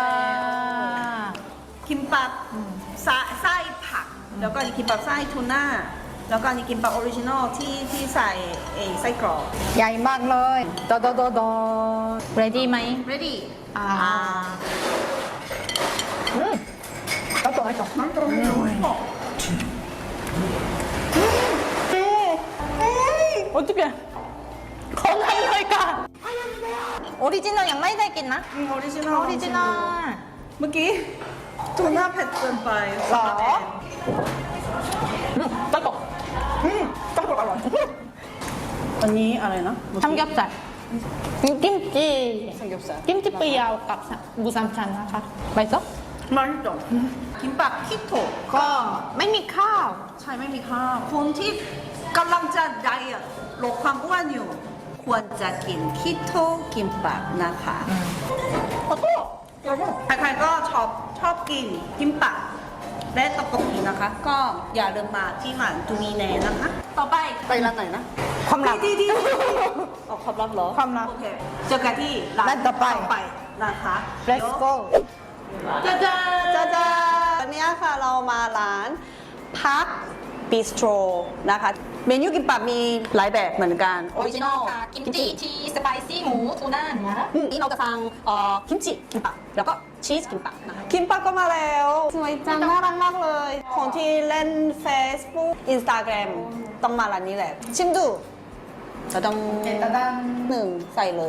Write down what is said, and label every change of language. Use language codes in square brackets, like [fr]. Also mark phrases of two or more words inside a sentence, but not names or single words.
[th] คิมปับไส้ผักแล้วก็คิมปับไส้ทูน่าแล้วก็อันนี้คิมปับออริจินอลที่ใส่ไส้กรอก ใหญ่มากเลยโด ready ไหม ready ก็ตัวไอ้ตัวมันตัว [ko] 어떡해. 건강하니까. [th] ออริจินอลยังไม่ได้กินนะ ออริจินอล ออริจินอล เมื่อกี้ทูน่าเผ็ดเกินไป หรอ [ko] 짤거. 짤거 알아. [th] อันนี้อะไรนะ [ko] 삼겹살 김치 삼겹살 [th] 김치 เปรี้ยวกับหมูสามชั้นนะคะไปซะ มันจบคิมปับคิโตะ ก็ไม่มีข้าว ใช่ไม่มีข้าวคนที่กำลังจะไดเอทลดความอ้วนอยู่ ควรจะกินคิโตะคิมปับนะคะใครๆก็ชอบกินคิมปับและตะกกีนะคะ ก็อย่าลืมมาที่หมันตูมีแนนะคะ ต่อไปไปร้านไหนนะ ความลับ ดีออกความลับเหรอ ความลับ โอเคเจอกันที่ร้าน ร้านต่อไป นะคะ [en] let's go [th] จ้าวันนี้ค่ะเรามาร้านพักบิสโตรนะคะเมนูกิมปับมีหลายแบบเหมือนกันออริจินอล กิมจิชีสไปซี่หมูทูน่านะ นี่เราจะสั่งกิมจิกิมปับแล้วก็ชีสกิมปับนะคะกิมปับก็มาแล้วสวยจังน่ารักมากเลยคนที่เล่น Facebook Instagram ต้องมาร้านนี้แหละชิมดูจะต้องหนึ่งใส่เลย